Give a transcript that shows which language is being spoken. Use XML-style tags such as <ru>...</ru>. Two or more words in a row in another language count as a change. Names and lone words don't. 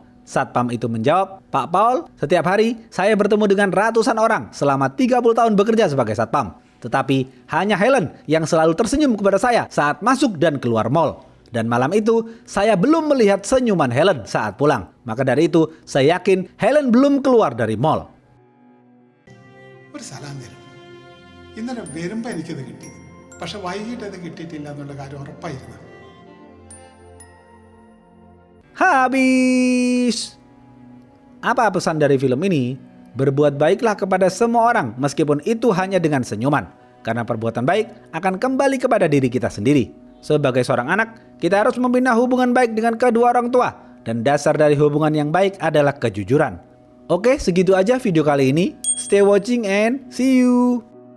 <id>Satpam itu menjawab, Pak Paul, setiap hari saya bertemu dengan ratusan orang selama 30 tahun bekerja sebagai satpam. Tetapi hanya Helen yang selalu tersenyum kepada saya saat masuk dan keluar mall. Dan malam itu saya belum melihat senyuman Helen saat pulang. Maka dari itu saya yakin Helen belum keluar dari mall.</id> <ml>ഒരു സ്ഥലം തരും ഇന്നലെ വരുമ്പോൾ എനിക്കത് കിട്ടി പക്ഷെ വൈകിട്ട് അത് കിട്ടിയിട്ടില്ല എന്നുള്ള കാര്യം ഉറപ്പായിരുന്നു.</ml> <id>Habis. Apa pesan dari film ini? Berbuat baiklah kepada semua orang meskipun itu hanya dengan senyuman. Karena perbuatan baik akan kembali kepada diri kita sendiri. Sebagai seorang anak, kita harus membina hubungan baik dengan kedua orang tua. Dan dasar dari hubungan yang baik adalah kejujuran. Oke, segitu aja video kali ini.</id> <en>Stay watching and see you.</en>